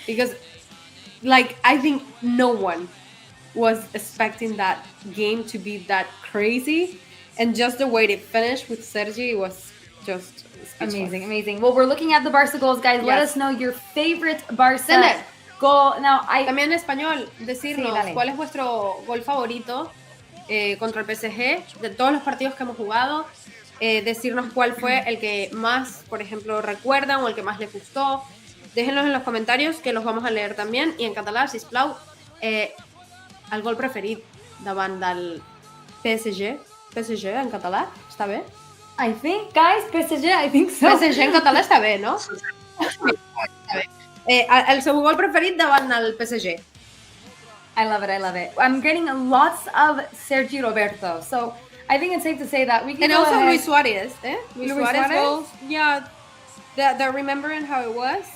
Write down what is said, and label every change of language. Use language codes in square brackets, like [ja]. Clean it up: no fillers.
[en] Because, I think no one was expecting that game to be that crazy, and just the way it finished with Sergi was just amazing. Well, we're looking at the Barca goals, guys. Yes. Let us know your favorite Barca goal. Now, [es] también en español, decirnos cuál es vuestro gol favorito contra el PSG de todos los partidos que hemos jugado. Decirnos cuál fue el que más, por ejemplo, recuerdan o el que más les gustó. Déjenlos en los comentarios que los vamos a leer también. [ca] Y en català, sisplau, el gol preferit davant del PSG en català, està bé? [en] I think, guys, PSG, I think so. [ca] PSG en català està bé, no? El seu gol preferit davant del PSG. [en] I love it. I'm getting lots of Sergio Roberto, so I think it's safe to say that we can. And also Luis Suarez, Luis Suarez goals. Yeah, the remembering how it was.